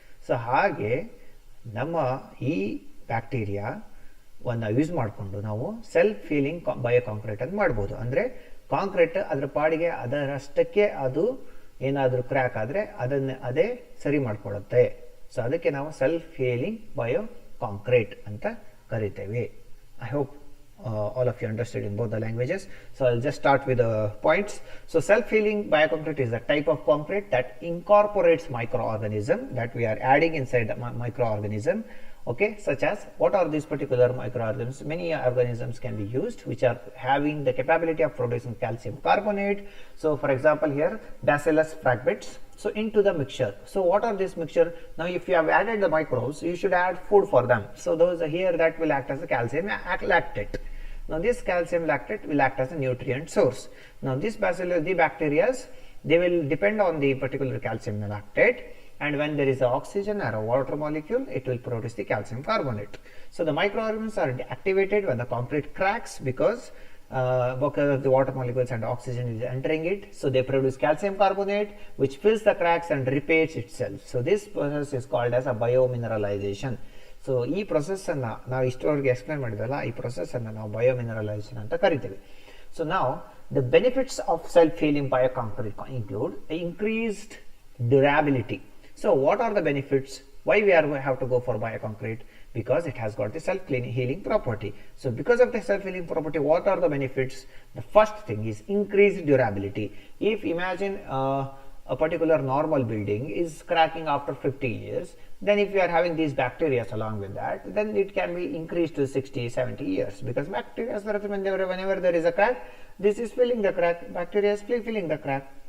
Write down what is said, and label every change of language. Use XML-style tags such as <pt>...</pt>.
<kn>So ಹಾಗೆ ನಮ್ಮ ಈ ಬ್ಯಾಕ್ಟೀರಿಯಾವನ್ನು ಯೂಸ್ ಮಾಡಿಕೊಂಡು ನಾವು ಸೆಲ್ಫ್ ಹೀಲಿಂಗ್ ಬಯೋ ಕಾಂಕ್ರೀಟನ್ನು ಮಾಡ್ಬೋದು. ಅಂದರೆ ಕಾಂಕ್ರೀಟ್ ಅದರ ಪಾಡಿಗೆ ಅದರಷ್ಟಕ್ಕೆ ಅದು ಏನಾದರೂ ಕ್ರ್ಯಾಕ್ ಆದರೆ ಅದೇ ಸರಿ ಮಾಡ್ಕೊಳ್ಳುತ್ತೆ. ಸೊ ಅದಕ್ಕೆ ನಾವು ಸೆಲ್ಫ್ ಹೀಲಿಂಗ್ ಬಯೋ ಕಾಂಕ್ರೀಟ್ ಅಂತ ಕರಿತೇವೆ.</kn> <en>I hope all of you understood in both the languages. So I'll just start with the points. So self-healing bioconcrete is a type of concrete that incorporates microorganism that we are adding inside the microorganism. Okay, such as what are these particular microorganisms? Many organisms can be used which are having the capability of producing calcium carbonate. So for example here Bacillus phragmites. So into the mixture. So what are this mixture? Now if you have added the microbes, you should add food for them. So those here that will act as a calcium lactate. Now this calcium lactate will act as a nutrient source. Now this bacillus, the bacteria, they will depend on the particular calcium lactate, and when there is a oxygen or a water molecule, it will produce the calcium carbonate. So the microorganisms are activated when the concrete cracks because the water molecules and oxygen is entering it. So they produce calcium carbonate which fills the cracks and repairs itself. So this process is called as a biomineralization.</en> <kn>So ಈ ಪ್ರೊಸೆಸ್ಸನ್ನು ನಾವು ಇಷ್ಟರವರೆಗೆ explain ಮಾಡಿದ್ವಲ್ಲ, ಈ ಪ್ರೊಸೆಸ್ಸನ್ನು ನಾವು ಬಯೋಮಿನರಲೈಸೇಷನ್ ಅಂತ ಕರಿತೀವಿ.</kn> <en>So ನಾವು the benefits of self healing bio concrete include increased durability. So what are the benefits? Why we have to go for bioconcrete? Because it has got the self-healing property. So because of the self-healing property, what are the benefits? The first thing is increased durability. If imagine a particular normal building is cracking after 50 years, then if you are having these bacteria along with that, then it can be increased to 60-70 years, because bacteria, whenever there is a crack, this is filling the crack, bacteria is filling the crack.</en>